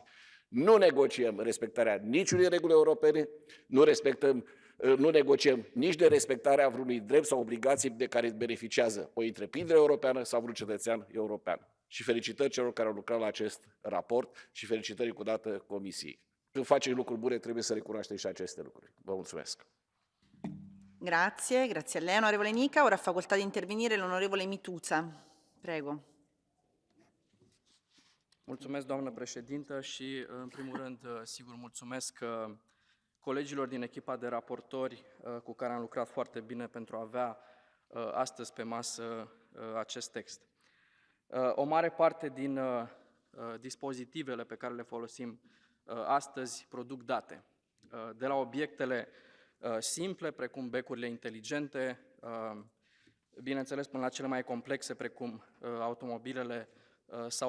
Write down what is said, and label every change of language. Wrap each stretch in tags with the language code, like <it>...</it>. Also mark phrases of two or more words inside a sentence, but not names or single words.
<ro>Nu negociem respectarea niciunei reguli europene, nu negociem nici de respectarea vreunui drept sau obligații de care beneficiază o întreprindere europeană sau vreun cetățean european. Și felicitări celor care au lucrat la acest raport și felicitări cu dată Comisiei. Când facem lucruri bune, trebuie să recunoaștem și aceste lucruri. Vă mulțumesc.</ro> <it>Grazie, grazie a lei onorevole Nica. Ora ha facoltà di intervenire l'onorevole Mituța. Prego.</it> <ro>Mulțumesc, doamnă președintă, și, în primul rând, sigur, mulțumesc colegilor din echipa de raportori cu care am lucrat foarte bine pentru a avea astăzi pe masă acest text. O mare parte din dispozitivele pe care le folosim astăzi produc date, de la obiectele simple, precum becurile inteligente, bineînțeles până la cele mai complexe, precum automobilele sau avioanele.</ro>